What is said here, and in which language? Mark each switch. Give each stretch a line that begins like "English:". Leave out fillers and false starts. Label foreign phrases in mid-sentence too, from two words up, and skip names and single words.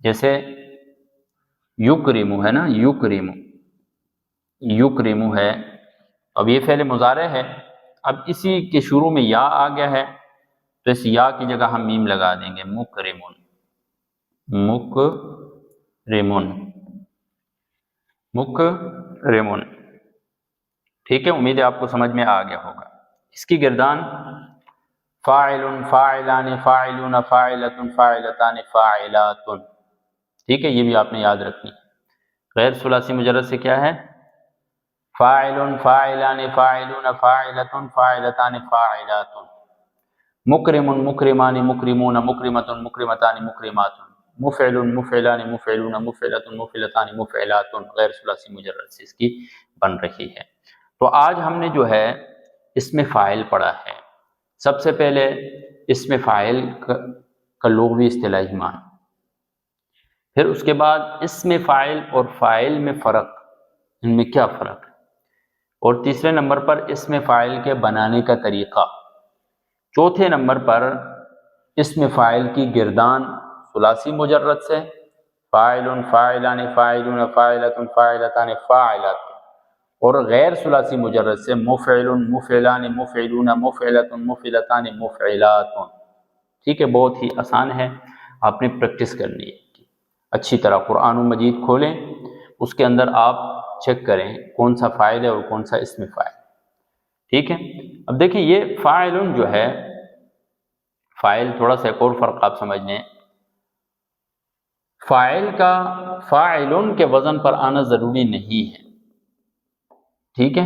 Urdu: جیسے یکرم ہے نا، یکرم، یکرم ہے، اب یہ فعل مضارع ہے، اب اسی کے شروع میں یا آ گیا ہے تو اس یا کی جگہ ہم میم لگا دیں گے،
Arabic: مکرمن، مکرمن، مکرمن،
Urdu: ٹھیک ہے؟ امید ہے آپ کو سمجھ میں آ گیا ہوگا۔ اس کی گردان فاعل،
Arabic: فاعلان، فاعلون، فاعلۃ، فاعلتان، فاعلات،
Urdu: ٹھیک ہے؟ یہ بھی آپ نے یاد رکھنی۔ غیر ثلاثی مجرد سے کیا ہے؟ فاعل،
Arabic: فاعلان، فاعلون، فاعلۃ، فاعلتان، فاعلات، مکرم، مکرمان، مکرمون، مکرمۃ، مکرمتان، مکرمات، مفعل، مفعلان، مفعلون، مفعلۃ، مفعلتان، مفعلات،
Urdu: غیر ثلاثی مجرد سے اس کی بن رہی ہے۔ تو آج ہم نے جو ہے اسم فاعل پڑھا ہے۔ سب سے پہلے اسم فاعل کا لغوی اصطلاحی معنی، پھر اس کے بعد اسم فاعل اور فاعل میں فرق، ان میں کیا فرق ہے، اور تیسرے نمبر پر اسم فاعل کے بنانے کا طریقہ، چوتھے نمبر پر اسم فاعل کی گردان ثلاثی مجرد سے فاعل،
Arabic: فاعلان، فاعلون، فاعلۃ، فاعلتان، فاعلات،
Urdu: اور غیر ثلاثی مجرد سے
Arabic: مفعل، مفعلان، مفعلون، مفعلۃ، مفعلتان، مفعلات،
Urdu: ٹھیک ہے؟ بہت ہی آسان ہے، آپ نے پریکٹس کرنی ہے اچھی طرح۔ قرآن مجید کھولیں، اس کے اندر آپ چیک کریں کون سا فاعل ہے اور کون سا اسم فاعل، ٹھیک ہے؟ اب دیکھیں یہ فاعل جو ہے، فاعل تھوڑا سا ایک اور فرق آپ سمجھ لیں، فاعل کا فاعل کے وزن پر آنا ضروری نہیں ہے، ٹھیک ہے؟